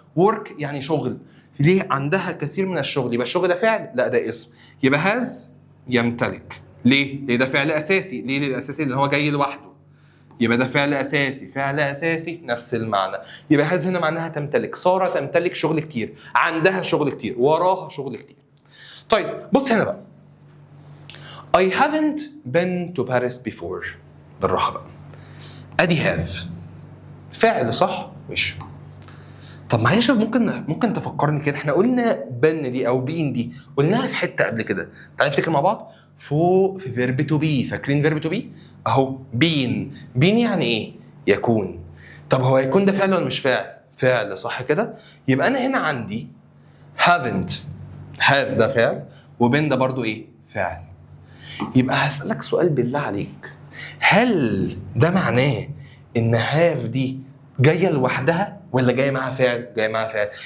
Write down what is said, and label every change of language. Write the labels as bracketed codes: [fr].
[ar] work يعني شغل، ليه عندها كثير من الشغل؟ يبقى الشغل ده فعل؟ لا ده اسم. يبقى has يمتلك. ليه ده فعل اساسي. ليه الاساسي؟ اللي هو جاي لوحده. يبقى ده فعل اساسي. فعل اساسي نفس المعنى. يبقى has هنا معناها تمتلك. ساره تمتلك شغل كتير، عندها شغل كتير، وراها شغل كتير. طيب بص هنا بقى، [en] I haven't been to Paris before. [ar] بالراحة بقى. أدي have فعل صح؟ مش. طب معلش ممكن تفكرني كده، احنا قلنا been دي أو been دي قلناها في حتة قبل كده، تعالى نفتكر مع بعض. فوق في [en] verb to be، [ar] فاكرين verb to be؟ أهو been. been يعني إيه؟ يكون. طب هو يكون ده فعل ولا مش فعل؟ فعل صح كده؟ يبقى أنا هنا عندي haven't، have ده فعل وbeen ده برضو إيه؟ فعل. يبقى هسألك سؤال بالله عليك، هل ده معناه ان هاف دي جايه لوحدها ولا جايه معاها فعل؟ جايه معاها فعل.